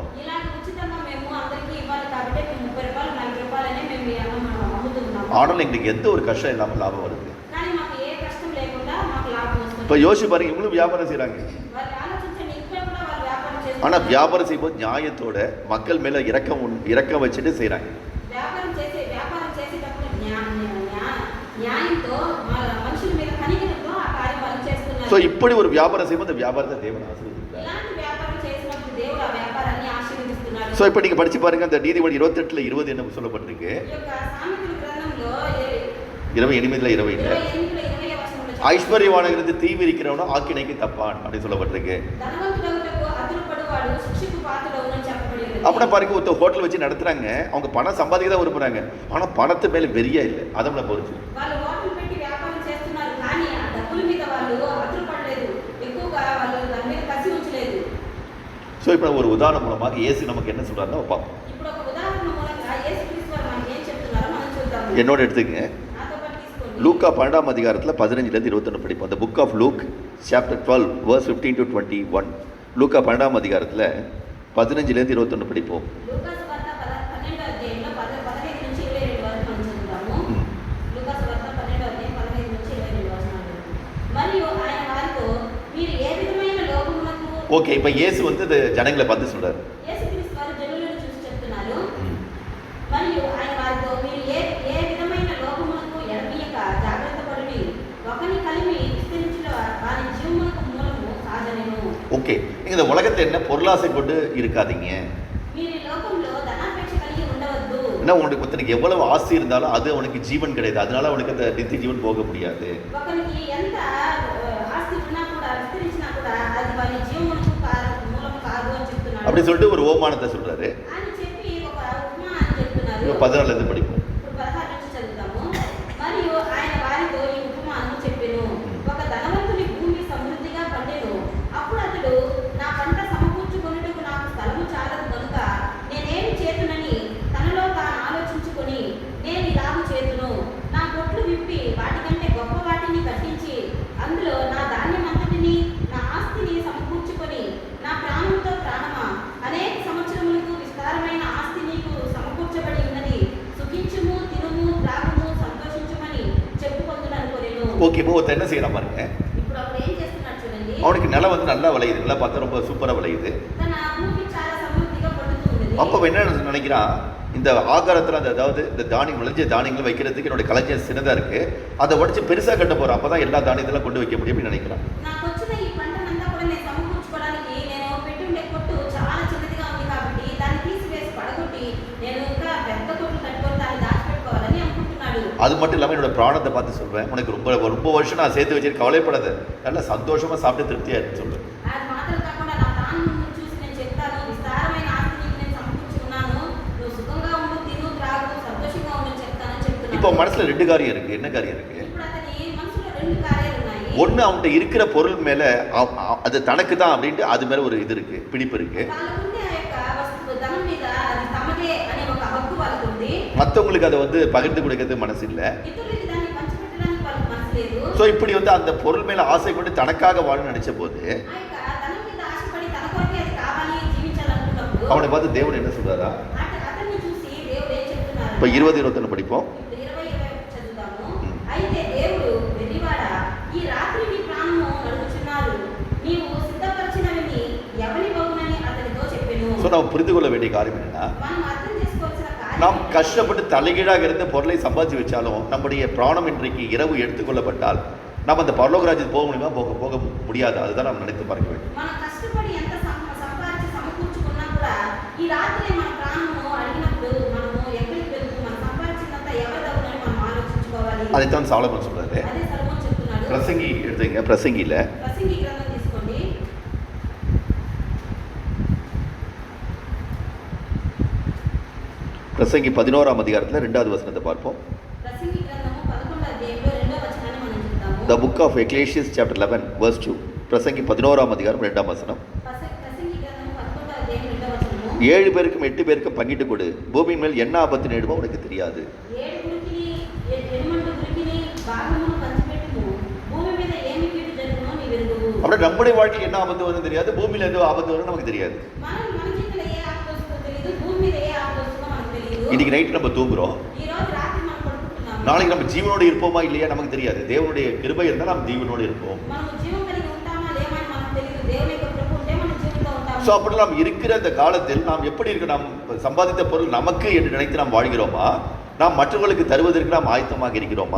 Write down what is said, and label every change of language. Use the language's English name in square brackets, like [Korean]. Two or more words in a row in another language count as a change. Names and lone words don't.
[Telugu] ఇలాగ ఉచితంగా మేము అందరికీ ఇవ్వాలి కాబట్టి మేము 30 రూపాయలు 40 రూపాయలనే మేము ఈ అన్నం అమ్ముతున్నాము. [Tamil] ஆனால் எங்களுக்கு எந்த ஒரு கஷ்டம் இல்லாமல் லாபம் வருது. [Telugu] కానీ మాకు ఏ కష్టం లేకుండా మాకు లాభం వస్తుంది. [Tamil] இப்போ யோசிச்சு பாருங்க, இவங்களும் வியாபாரம் செய்கிறாங்க. [Telugu] వాళ్ళు ఆలోచించండి, ఇక్కడ కూడా వాళ్ళు వ్యాపారం [Tamil] ஆனால் [Telugu] చేస్తున్నారు. [Tamil] வியாபாரம் செய்யும்போது நியாயத்தோட மக்கள் மேலே இறக்கம் வச்சுட்டு செய்கிறாங்க. [Telugu] వ్యాపారం చేసేటప్పుడు న్యాయంతో మనుషుల మీద కనికరంతో ఆ కార్యం వాళ్ళు చేస్తున్నారు. [Tamil] ஸோ இப்படி ஒரு வியாபாரம் செய்யும்போது அந்த வியாபாரத்தை தேவன் ஆசீர்வதிக்கிறார். [Telugu] ఇలాంటి వ్యాపారం చేసినప్పుడు దేవుడు ఆ వ్యాపారాన్ని ఆశీర్వదిస్తున్నారు. [Tamil] ஸோ இப்போ நீங்கள் படிச்சு பாருங்க, அந்த நீதிமொழி 28:20 என்ன சொல்லப்பட்டிருக்கு, [Telugu] ఈ యొక్క సామెతల గ్రంథంలో 28:20 28 20 వచనంలో [Tamil] ஐஸ்வர்யவானகிறது தீவி இருக்கிறவனும் ஆக்கினைக்கு தப்பான் அப்படின்னு சொல்லப்பட்டிருக்கு. [Telugu] ధనవంతుడగుటకు అదురుపడువాడు శిక్షకు పాత్రుడవును అని చెప్పబడినది. [Tamil] அப்படின்னா பாருங்க, ஒருத்த ஹோட்டல் வச்சு நடத்துறாங்க, அவங்க பணம் சம்பாதிக்க தான் விரும்புறாங்க, ஆனா பணத்து மேல வெறியா இல்லை. அதை நம்மளை பொறுத்து [Telugu] వాళ్ళు హోటల్ పెట్టి వ్యాపారం చేస్తున్నారు, కానీ ఆ డబ్బుల మీద వాళ్ళు అదురుపడలేదు, ఎక్కువగా వాళ్ళు దాని మీద కసి ఉంచలేదు. [Tamil] ஸோ இப்போ ஒரு உதாரணம் மூலமாக இயேசு நமக்கு என்ன சொல்றாருன்னா பார்ப்போம். [Telugu] ఇప్పుడు ఒక ఉదాహరణ మూలంగా యేసుక్రీస్తు వారు మనకి ఏం చెప్తున్నారో మనం చూద్దాం. [Tamil] என்னோட எடுத்துங்க, [Telugu] నాతో పాటు తీసుకోండి. [Tamil] லூக்கா 12ஆம் அதிகாரத்தில் 15லேருந்து 21 படிப்போம். [English] அந்த book of Luke chapter 12 verse 15 to 21. [Tamil] லூக்கா 12ஆம் அதிகாரத்தில் 15லேருந்து 21 படிப்போம். [Telugu] లూకాసు వార్త 12వ అధ్యాయంలో 15 నుంచి 22 వరకు మనం చదువుతాము. లూకాసు వార్త 12వ అధ్యాయం 15 నుంచి 22 వచనాలు. మరియు ఆయన వారితో, మీరు ఏ విధమైన లోకమునకు [Tamil] ஓகே, இப்போ இயேசு வந்து இந்த ஜனங்களை பார்த்து சொல்றாரு. [Telugu] యేసుక్రీస్తు వారు జనులను చూసి చెప్తున్నారు. మరియు ఆయన వారితో, మీరు ఏ విధమైన లోకమునకు ఎడమీయక జాగ్రత్త పడుడి, ఒకని కలిమి విస్తరించిన వారి జీవమునకు మూలము కాదనెను. [Tamil] ஓகே, நீங்க இந்த உலகத்தை என்ன பொருளாசை கொண்டு இருக்காதீங்க. [Telugu] మీరు ఈ లోకంలో ధనాపేక్ష కలిగి ఉండవద్దు. [Tamil] ஏன்னா உனக்கு ஒருத்தனுக்கு எவ்வளவு ஆசை இருந்தாலும் அது அவனுக்கு ஜீவன் கிடையாது, அதனால அவனுக்கு அந்த நித்திய ஜீவன் போக முடியாது. [Telugu] ఒకరికి ఎంత ఆస్తి ఉన్నా కూడా విస్తరించినా కూడా అది వారి జీవమునకు మూలము కాదు అని చెప్తున్నాడు. [Tamil] அப்படி சொல்லிட்டு ஒரு ஓமானத்தை சொல்றாரு. [Telugu] అని చెప్పి ఒక ఉపమానం చెప్తున్నారు. [Tamil] இப்போ 14லேருந்து படிப்போம். [Telugu] ఇప్పుడు 16 నుంచి చదువుతాము. మరియు ఆయన వారితో ఈ ఉపమానం చెప్పెను. ఒక ధనవంతుని భూమి సమృద్ధిగా పండెను. అప్పుడు అతడు, నా పంట సమకూర్చుకొనుటకు నాకు స్థలము చాలదు కనుక నేనేమి చేతునని తనలో తాను ఆలోచించుకొని, నేను ఇలాగు చేతును, నా కొట్లు విప్పి వాటికంటే గొప్ప వాటిని కట్టించి అందులో నా ధాన్యమంతటిని నా ఆస్తిని సమకూర్చుకొని, నా ప్రాణంతో ప్రాణమా, అనేక సంవత్సరములకు విస్తారమైన ఆస్తి నీకు సమకూర్చబడి ఉన్నది, సుఖించుము, తినుము, త్రాగుము, సంతోషించుమని చెప్పుకొందుననుకొనెను. [Tamil] ஓகே, இப்போ ஒருத்தன் என்ன செய்யறான் பாருங்க, [Telugu] ఇప్పుడు అప్పుడు ఏం చేస్తున్నాడు చూడండి. [Tamil] அவனுக்கு நிலம் வந்து நல்லா விளையுது, நல்லா பார்த்தா ரொம்ப சூப்பரா விளையுது. [Telugu] తన భూమి చాలా సమృద్ధిగా పండుతుంది. [Tamil] அப்போ அவன் என்ன நினைக்கிறான், இந்த ஆகாரத்தில் அந்த அதாவது இந்த தானியம் விளைஞ்ச தானியங்கள் வைக்கிறதுக்கு என்னோட களஞ்சியம் சின்னதாக இருக்கு, அதை உடச்சி பெருசாக கட்ட போகிறேன், அப்போ தான் எல்லா தானியத்தெல்லாம் கொண்டு வைக்க முடியும் அப்படின்னு நினைக்கிறான். [Telugu] నాకు వచ్చిన ఈ పంటనంతా కూడా నేను సమకూర్చుకోవడానికి నేను పెట్టుండే కొట్టు చాలా చిన్నదిగా ఉంది కాబట్టి దాన్ని తీసివేసి పడగొట్టి నేను ఇంకా పెద్ద కొట్టు కట్టుకొని దాన్ని దాచిపెట్టుకోవాలని అనుకుంటున్నాడు. [Tamil] அது மட்டும் இல்லாமல் என்னோட பிராணத்தை பார்த்து சொல்வேன், உனக்கு ரொம்ப ரொம்ப வருஷம் நான் சேர்த்து வச்சு கவலைப்படாத, நல்லா சந்தோஷமாக சாப்பிட்டு திருப்தியாக இருக்குன்னு சொல்லுவேன். [Telugu] అది మాత్రం కాకుండా నా ప్రాణం చూసి నేను చెప్తాను, విస్తారమైన ఆస్తి నీకు నేను సమకూర్చుకున్నాను, నువ్వు సుఖంగా ఉండు, తిను, త్రాగు, సంతోషంగా ఉండు చెప్తానని చెప్తున్నాను. [Tamil] இப்போ மனசில் 2 காரியம் இருக்கு. என்ன காரியம் இருக்கு? [Telugu] ఇప్పుడు అతని మనసులో 2 కార్యాలు ఉన్నాయి. [Tamil] ஒன்று, அவன்கிட்ட இருக்கிற பொருள் மேலே அது தனக்கு தான் அப்படின்ட்டு அது மேலே ஒரு இது இருக்கு, பிடிப்பு இருக்கு. [Telugu] వాళ్ళకుండే ఆ యొక్క వస్తువు ధనం మీద అది తమదే అనే ఒక హక్కు వాళ్ళకుంది. [Tamil] மற்றவங்களுக்கு அதை வந்து பகிர்ந்து கொடுக்கறதுக்கு மனசு இல்லை. [Telugu] ఇతరులకి దాన్ని పంచిపెట్టడానికి వాళ్ళకి మనసు లేదు. [Tamil] ஸோ இப்படி வந்து அந்த பொருள் மேலே ஆசை கொண்டு தனக்காக வாழ நினைச்ச போது [Telugu] ఆ యొక్క ధనం మీద ఆశపడి తన కొరకే అది కావాలి జీవించాలనుకున్నప్పుడు [Tamil] அவனை பார்த்து தேவன் என்ன சொல்றாரா? [Telugu] అతన్ని చూసి దేవుడు ఏం చెప్తున్నారు? [Tamil] இப்போ 20-21 படிப்போம். [Telugu] ఇప్పుడు 20 చదువుతాము. అయితే దేవుడు, వెర్రివాడా, ఈ రాత్రి నీ ప్రాణము నడుగుచున్నారు, నీవు సిద్ధపరచినవి ఎవరి బగునని అతనితో చెప్పెను. [Tamil] ஸோ நம்ம புரிந்து கொள்ள வேண்டிய காரியம் என்னன்னா, [Telugu] మనం అర్థం చేసుకోవాల్సిన [Tamil] நாம் [Telugu] కార్యం, [Tamil] கஷ்டப்பட்டு தலைகீழாக இருந்த பொருளை சம்பாதிச்சு வச்சாலும் நம்முடைய பிராணம் இன்றைக்கு இரவு எடுத்துக்கொள்ளப்பட்டால் நம்ம அந்த பரலோக ராஜ்யத்துக்கு போக முடியுமா? போக முடியாது. அதுதான் நம்ம நினைத்து பார்க்க வேண்டும். [Telugu] మనం కష్టపడి ఎంత సంపాదించి సమకూర్చుకున్నా కూడా ఈ రాత్రి మన ప్రాణము అడిగినప్పుడు మనము ఎక్కడికి వెళ్తూ మనం సంపాదించినంత ఎవరిదవునని మనం ఆలోచించుకోవాలి. [Tamil] அதைத்தான் சாலமன் சொல்றாரு. [Telugu] అదే సలోమోను చెప్తున్నాడు. [Tamil] பிரசங்கி எடுத்துங்க, பிரசங்கியில [Telugu] ప్రసంగి గ్రంథం తీసుకోండి. [Tamil] பிரசங்கி 11ஆம் அதிகாரத்தில் 2வது வசனத்தை பார்ப்போம். [Telugu] ప్రసంగి గ్రంథము 11వ అధ్యాయంలో 2వ వచనాన్ని మనం చూద్దాము. [English] The book of Ecclesiastes chapter 11 verse 2. [Tamil] பிரசங்கி 11ஆம் அதிகாரம் 2ஆம் வசனம். [Telugu] ప్రసంగి గ్రంథము 11వ అధ్యాయం 2వ వచనము. [Tamil] 7 பேருக்கும் 8 பேருக்கும் பங்கிட்டு கொடு, பூமியின் மேல் என்ன ஆபத்து நேடுமோ உனக்கு தெரியாது. [Telugu] 7గురికి 8 భాగమును పంచిపెట్టుము, భూమి మీద ఏమి కీడు జరుగునో నీ వెరుగువు. [Tamil] அப்படியே நம்முடைய வாழ்க்கையில் என்ன ஆபத்து வரும்னு தெரியாது, பூமியில் எந்த ஆபத்து வரும்னு நமக்கு தெரியாது. [Telugu] మన జీవితంలో ఏ ఆపద వస్తుందో తెలియదు, భూమి మీద ఏ ఆపద వస్తుందో మనకు తెలియదు. [Tamil] இன்னைக்கு நைட் நம்ம தூங்குறோம், [Telugu] ఈ రోజు రాత్రి మనం పడుకుంటున్నాము, [Tamil] நாளைக்கு நம்ம ஜீவனோடு இருப்போமா இல்லையா நமக்கு தெரியாது. தேவனுடைய கிருபை இருந்தால் நாம் ஜீவனோடு இருப்போம். [Telugu] మనము జీవం కలిగి ఉంటామా లేమని మనకు తెలియదు. దేవుని యొక్క కృప ఉంటే మనం జీవితంలో ఉంటాము. [Tamil] ஸோ அப்படி நாம் இருக்கிற அந்த காலத்தில் நாம் எப்படி இருக்கு, நாம் சம்பாதித்த பொருள் நமக்கு என்று நினைத்து நாம் வாழ்கிறோமா, நாம் மற்றவர்களுக்கு தருவதற்கு நாம் ஆயத்தமாக இருக்கிறோமா?